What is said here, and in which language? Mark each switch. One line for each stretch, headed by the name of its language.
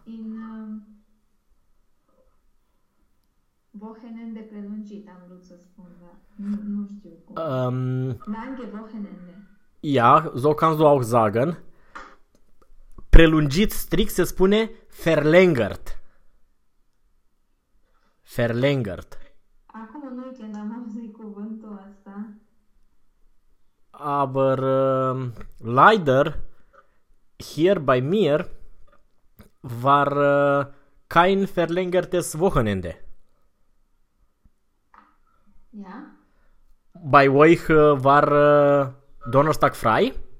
Romanian: in Wochenende prelungit, am vrut să spun, dar nu știu cum.
German: Lange Wochenende. Ja, so kannst du auch sagen.
Romanian: Prelungit strikt se spune verlängert.
German: Verlängert.
Romanian: Acum noi când am auzit cuvântul ăsta.
German: Aber leider hier bei mir war kein verlängertes Wochenende. Ja. Bei euch war Donnerstag frei?